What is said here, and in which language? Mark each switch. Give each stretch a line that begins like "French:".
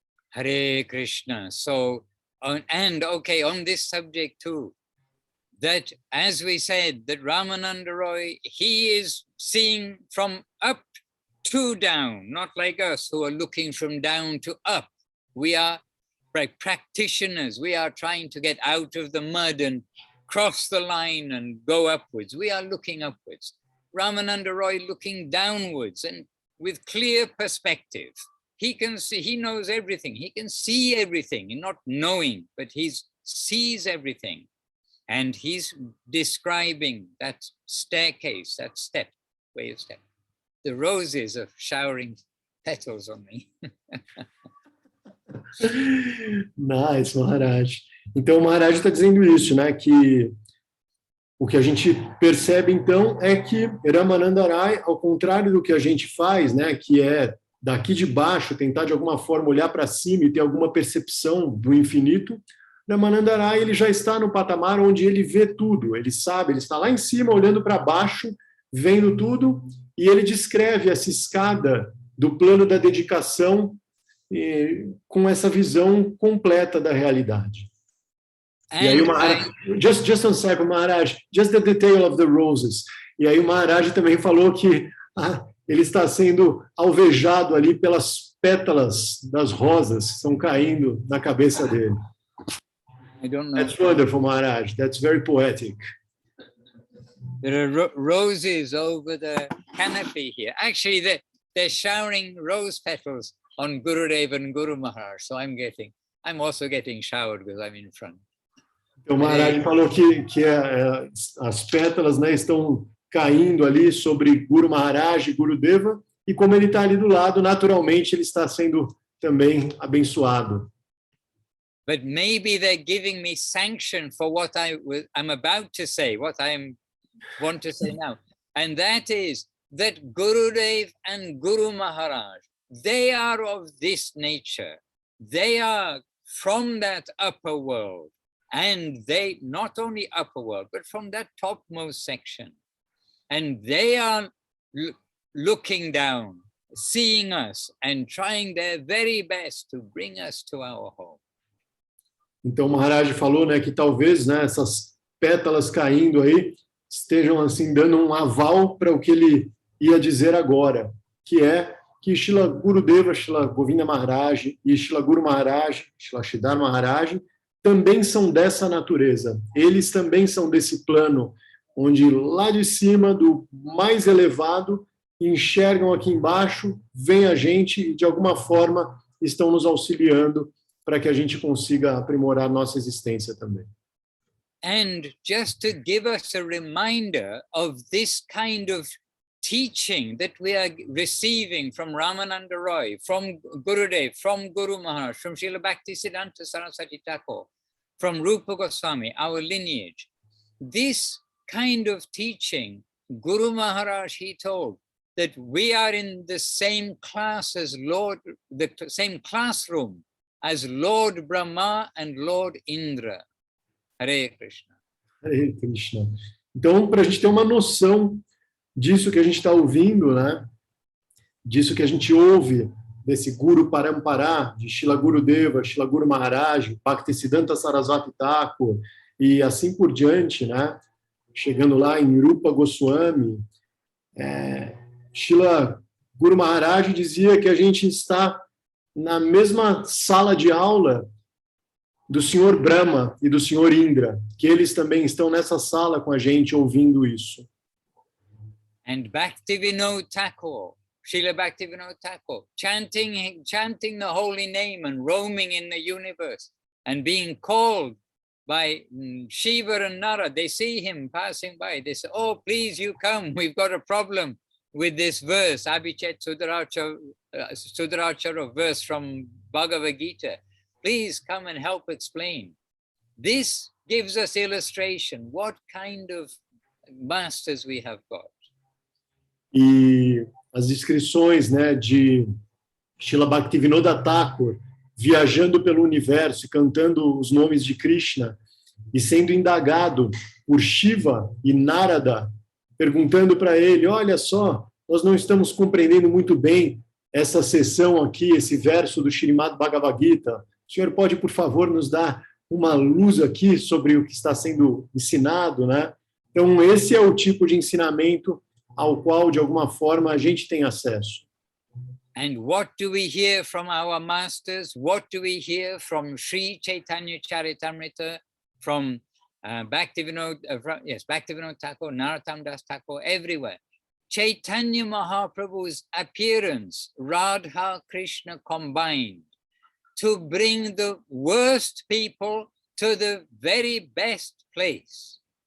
English: Hare Krishna. So, on this subject too, that as we said, that Ramananda Ray, he is seeing from up to down, not like us who are looking from down to up. We are practitioners. We are trying to get out of the mud and cross the line and go upwards. We are looking upwards. Ramananda Ray looking downwards and with clear perspective. He can see, he knows everything. He can see everything, and not knowing, but he sees everything. And he's describing that staircase, that step, way of step. The roses are showering petals on me. Nice, Maharaj.
Portuguese: Então, o Maharaj está dizendo isso, que o que a gente percebe, então, é que Ramananda Ray, ao contrário do que a gente faz, que é daqui de baixo, tentar de alguma forma olhar para cima e ter alguma percepção do infinito, Ramananda Ray, ele já está no patamar onde ele vê tudo, ele sabe, ele está lá em cima, olhando para baixo, vendo tudo, e ele descreve essa escada do plano da dedicação com essa visão completa da realidade. E aí o Maharaj,
English: just one second, Maharaj, just the detail of the roses.
Portuguese: E aí o Maharaj também falou que ele está sendo alvejado ali pelas pétalas das rosas que estão caindo na cabeça dele.
English: I don't know. That's wonderful, Maharaj. That's very poetic. There are roses over the canopy here. Actually, they're showering rose petals on Gurudev and Guru Maharaj. So I'm also getting showered because I'm in front.
Portuguese: Então, o Maharaj falou que as pétalas, né, estão caindo ali sobre Guru Maharaj e Gurudeva, e como ele está ali do lado, naturalmente ele está sendo também abençoado.
English: But maybe they're giving me sanction for what I'm about to say, what I want to say now. And that is that Gurudev and Guru Maharaj, they are of this nature. They are from that upper world. And they, not only upper world, but from that topmost section. And they are looking down, seeing us, and trying their very best to bring us to our home.
Portuguese: Então, o Maharaj falou, né, que talvez, né, essas pétalas caindo aí estejam assim dando um aval para o que ele ia dizer agora, que é que Srila Gurudeva, Srila Govinda Maharaj e Srila Guru Maharaj, Srila Sridhar Maharaj, também são dessa natureza. Eles também são desse plano, onde lá de cima, do mais elevado, enxergam aqui embaixo, vem a gente e, de alguma forma, estão nos auxiliando para que a gente consiga aprimorar nossa existência também.
English: And just to give us a reminder of this kind of teaching that we are receiving from Ramananda Ray, from Gurudev, from Guru Maharaj, from Srila Bhaktisiddhanta Saraswati Thakur, from Rupa Goswami, our lineage. This kind of teaching, Guru Maharaj, he told that we are in the same class as Lord, the same classroom as Lord Brahma and Lord Indra. Hare Krishna. Hare Krishna.
Portuguese: Então, para a gente ter uma noção disso que a gente está ouvindo, né? Disso que a gente ouve, desse Guru Parampara, de Srila Gurudeva, Srila Guru Maharaj, Bhaktisiddhanta Saraswati Thakur, e assim por diante, né? Chegando lá em Rupa Goswami, Srila Guru Maharaj dizia que a gente está na mesma sala de aula do Senhor Brahma e do Senhor Indra, que eles também estão nessa sala com a gente ouvindo isso.
English: And Bhaktivinoda Thakur, Srila Bhaktivinoda Thakur, chanting the holy name and roaming in the universe and being called by Shiva and Nara. They see him passing by. They say, oh, please, you come. We've got a problem with this verse, Abhichet Sudarachara verse from Bhagavad Gita. Please come and help explain. This gives us illustration what kind of masters we have got.
Portuguese: E as descrições, né, de Srila Bhaktivinoda Thakur viajando pelo universo e cantando os nomes de Krishna e sendo indagado por Shiva e Narada, perguntando para ele, olha só, nós não estamos compreendendo muito bem essa seção aqui, esse verso do Srimad Bhagavad Gita. O senhor pode, por favor, nos dar uma luz aqui sobre o que está sendo ensinado, né? Então, esse é o tipo de ensinamento ao qual, de alguma forma, a gente tem acesso.
English: And what do we hear from our masters? What do we hear from Sri Chaitanya Charitamrita, from Bhaktivinoda Thakur, Narottam Das Thakur, everywhere? Chaitanya Mahaprabhu's appearance, Radha Krishna combined, to bring the worst people to the very best place.